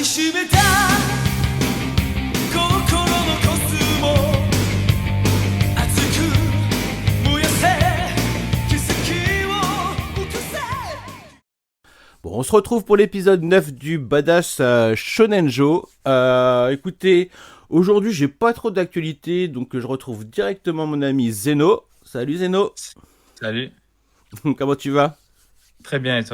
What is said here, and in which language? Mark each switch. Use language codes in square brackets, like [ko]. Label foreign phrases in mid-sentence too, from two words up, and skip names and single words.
[ja] しめた心のコスモ熱く燃やせ奇跡を起こせ。 [fr] Bon, on se retrouve pour l'épisode 9 du Badass Shonenjo. Écoutez, aujourd'hui j'ai pas trop d'actualité, donc je retrouve directement mon ami Zeno. Salut Zeno. Salut, Comment tu vas? très bien et toi?